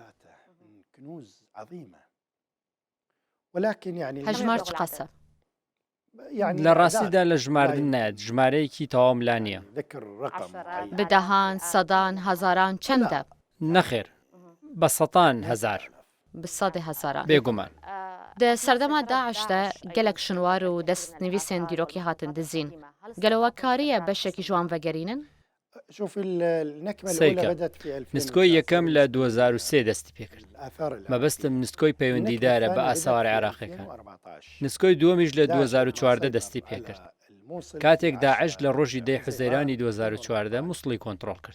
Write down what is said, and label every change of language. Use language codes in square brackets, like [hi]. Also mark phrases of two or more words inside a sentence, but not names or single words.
[ku] هەژمار چ قەسە؟ [ckb] لە ڕاستیدا لە ژماردن نایەت، ژمارەیەکی تەواو لا نییە. بدەهان، سەدان، هەزاران چەندە؟ نەخێر، بە سەدان هەزار. [ku] bi sedê hezaran. [ckb] بێگومان. [ku] Di serdema Daişde gelek şinwar û destnivîsên dîrokî hatin dizîn. Gelewekariye beşekî ji wan vegerînin? [ckb] سەیکە نسکۆی یەکەم لە 2003 دەستی پێکرد. مەبەستم نسکۆی پەیوەندیدارە بە ئاساواری عێراقیەکان. نسکۆی دووەمیش لە 2014 دەستی پێکرد، کاتێک داعش لە ڕۆژی 10 حوزەیرانی 2014 مووسڵی کۆنتڕۆڵ کرد.